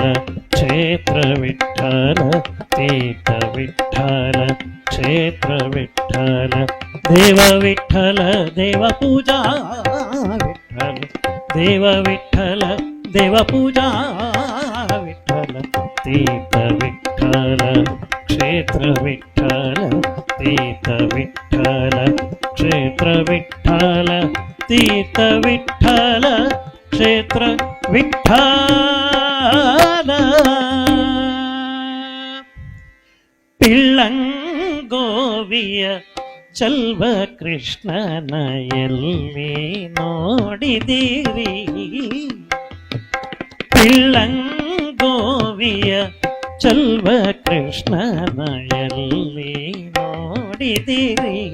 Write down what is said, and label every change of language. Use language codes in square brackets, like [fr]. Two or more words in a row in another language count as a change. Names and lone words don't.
[mr] क्षेत्र विठ्ठल तीर्थ विठ्ठल क्षेत्र विठ्ठल देव विठ्ठल देव पूजा विठ्ठल देव विठ्ठल देव पूजा विठ्ठल तीर्थ विठ्ठल क्षेत्र विठ्ठल तीर्थ विठ्ठल क्षेत्र विठ्ठल तीर्थ विठ्ठल क्षेत्र [kn] विठ्ठल ಪಿಳ್ಳಂಗೋವಿಯ ಚಲ್ವ ಕೃಷ್ಣನ ಎಲ್ಲಿ ನೋಡಿದಿರಿ ಪಿಳ್ಳಂಗೋವಿಯ ಚಲ್ವ ಕೃಷ್ಣನ ಎಲ್ಲಿ ನೋಡಿದಿರಿ